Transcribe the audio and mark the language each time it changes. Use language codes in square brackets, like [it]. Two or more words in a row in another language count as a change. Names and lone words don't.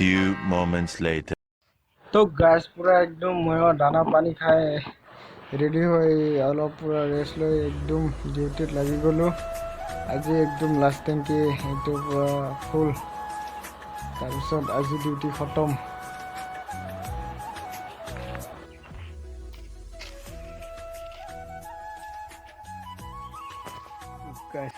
[en] moments later. [as] তো গাছ পুরা একদম ময়ো দানা পানী খাই ৰেডি হৈ অলপ পুৰা ৰেষ্ট লৈ একদম ডিউটিত লাগি গ'লোঁ আজি একদম লাষ্ট টেংকি এইটো পুৰা ফুল তাৰপিছত আজি ডিউটি খতম গাছ